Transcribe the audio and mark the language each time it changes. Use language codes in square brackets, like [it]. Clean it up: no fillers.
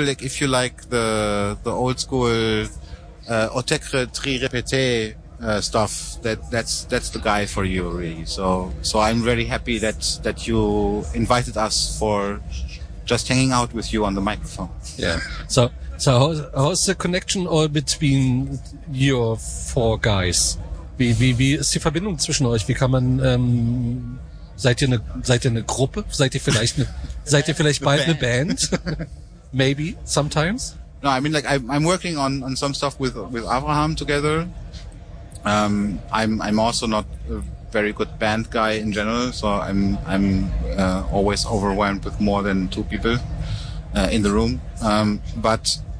[en] Like, if you like the old school, Otekre Tri Repete, stuff, that's the guy for you, really. So I'm really happy that you invited us for just hanging out with you on the microphone. Yeah. So how's the connection all between your four guys? [de] Wie ist die Verbindung zwischen euch? Wie kann man, seid ihr eine Gruppe? Seid ihr vielleicht bald eine Band? [en] Maybe sometimes? No, I mean, like, I'm working on some stuff with Avraham together. I'm also not a very good band guy in general, so I'm always overwhelmed with more than two people in the room. But